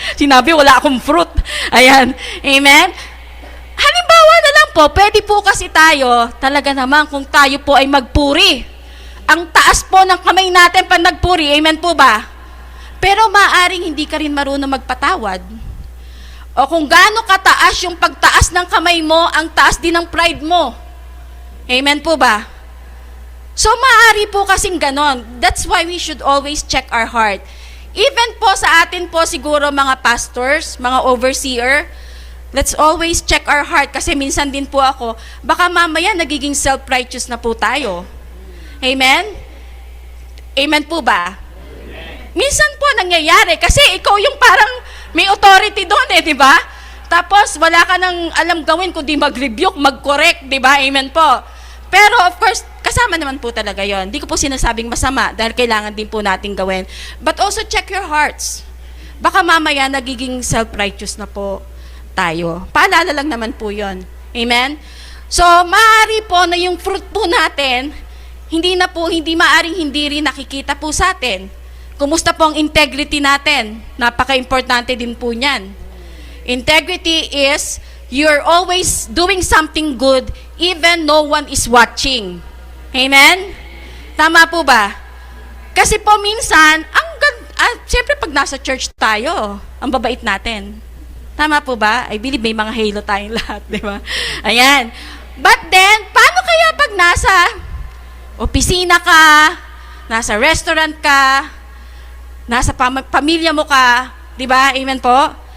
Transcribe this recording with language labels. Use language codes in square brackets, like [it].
[tl] Sinabi, wala akong fruit. Ayan. Amen? Halimbawa na lang po, pwede po kasi tayo, talaga naman kung tayo po ay magpuri. Ang taas po ng kamay natin pag nagpuri, amen po ba? Pero maaring hindi ka rin marunong magpatawad. O kung gaano kataas yung pagtaas ng kamay mo, ang taas din ng pride mo. Amen po ba? So, maaari po kasing ganon. [en] That's why we should always check our heart. [tl] Even po sa atin po siguro mga pastors, mga overseer, [en] let's always check our heart [tl] kasi minsan din po ako, baka mamaya nagiging self-righteous na po tayo. Amen? Amen po ba? Minsan po nangyayari kasi ikaw yung parang may authority doon di ba? Tapos wala ka nang alam gawin kundi mag-rebuke, mag-correct, di ba? Amen po. Pero of course, kasama naman po talaga yon. Hindi ko po sinasabing masama dahil kailangan din po natin gawin. [en] But also check your hearts. [tl] Baka mamaya nagiging self-righteous na po tayo. Paalala lang naman po yon. Amen? So, maaari po na yung fruit po natin, hindi maaring hindi rin nakikita po sa atin. Kumusta po ang integrity natin? Napaka-importante din po niyan. [en] Integrity is you're always doing something good even no one is watching. [tl] Amen? Tama po ba? Kasi po minsan, siyempre pag nasa church tayo, ang babait natin. Tama po ba? [en] I believe [tl] may mga halo tayong lahat, di ba? Ayan. But then, paano kaya pag nasa opisina ka, nasa restaurant ka, nasa pamilya mo ka, di ba? Amen po?